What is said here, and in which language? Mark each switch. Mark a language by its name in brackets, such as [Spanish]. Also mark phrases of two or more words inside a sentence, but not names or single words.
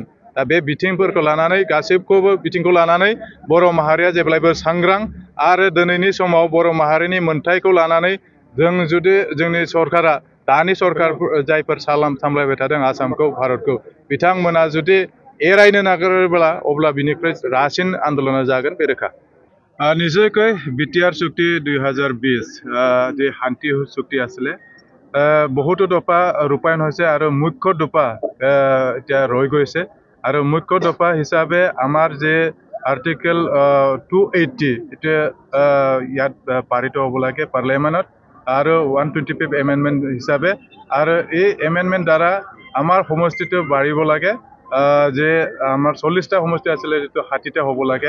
[Bodo] दा बे बिथिंफोरखौ लानानै गासैखौबो बिथिंखौ लानानै बर' माहारिया जेब्लायबो सांग्रां आरो दिनैनि समाव बर' माहारिनि मोन्थायखौ लानानै जों जुदि जोंनि सरकारा दानि सरकार जायफोर सामलायबाय थादों आसामखौ, भारतखौ, बिथांमोना जुदि एरायनो नागिरोब्ला अब्ला बिनिफ्राय रासिन आन्दोलना जागोन बे रोखा। [Assamese] নিশ্চয়কৈ বিটিআর চুক্তি 2020 যে শান্তি চুক্তি আছিলে বহুতো দফা ৰূপায়ণ হৈছে আৰু মুখ্য দফা এতিয়া ৰৈ গৈছে আৰু মুখ্য দফা হিচাপে আমাৰ যে আৰ্টিকেল 280 এটা ইয়াত পাৰিত হ'ব লাগে পাৰ্লিয়ামেণ্টত আৰু 125 এমেণ্ডমেণ্ট হিচাপে আৰু এই এমেণ্ডমেণ্ট দ্বাৰা আমাৰ সমষ্টিটো বাঢ়িব লাগে, যে আমাৰ 40টা সমষ্টি আছিলে যিটো 60টা হ'ব লাগে।